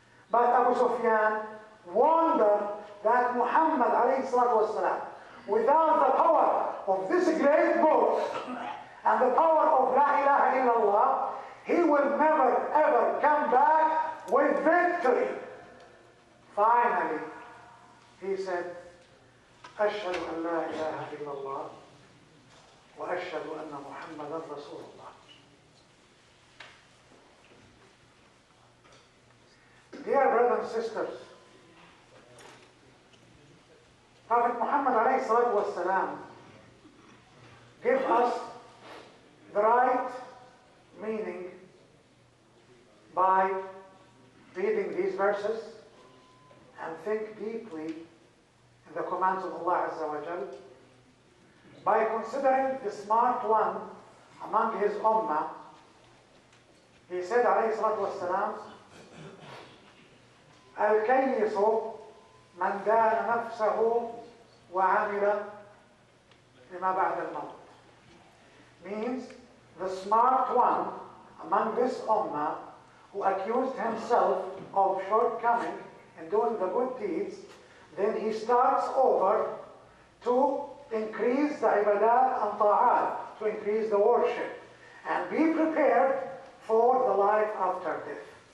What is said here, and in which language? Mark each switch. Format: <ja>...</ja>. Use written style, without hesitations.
<en>But Abu Sufyan wondered that Muhammad alayhi salatu wasalam, without the power of this great book and the power of La ilaha illallah, he will never ever come back with victory. Finally, he said,</en> <ar>أشهد أن لا إله إلا الله وأشهد أن محمدا رسول الله.</ar> <en>Dear brothers and sisters, Prophet Muhammad alayhi salatu wasalam give us the right meaning by reading these verses and think deeply in the commands of Allah Azza wa Jal, by considering the smart one among his ummah. He said</en> <ar>alayhi salatu wasalam, الكيس من دان نفسه وعمل لما بعد الموت.</ar> <en>Means the smart one among this ummah who accused himself of shortcoming in doing the good deeds, then he starts over to increase the ibadat and ta'at, to increase the worship, and be prepared for the life after death.</en>